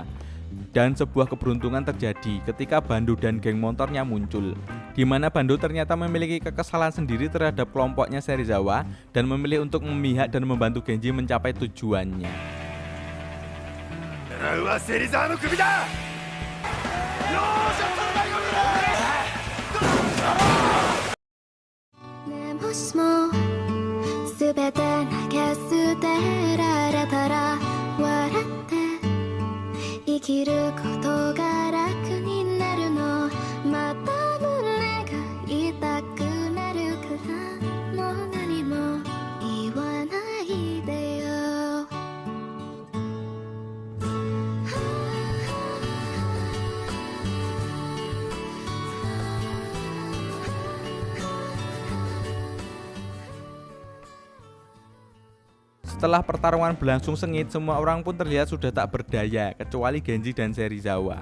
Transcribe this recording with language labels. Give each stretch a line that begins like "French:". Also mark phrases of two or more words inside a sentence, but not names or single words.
Indonesian: Dan sebuah keberuntungan terjadi ketika Bando dan geng motornya muncul, di mana Bando ternyata memiliki kekesalan sendiri terhadap kelompoknya Serizawa dan memilih untuk memihak dan membantu Genji mencapai tujuannya.
Japanese: 狙うは芹沢の首だ。両者と大学だ。もしも全て投げ捨てられたら笑って生きることが楽になるのまた胸が痛くなるからもう何も言わないでよ
Indonesian: Setelah pertarungan berlangsung sengit, semua orang pun terlihat sudah tak berdaya, kecuali Genji dan Serizawa.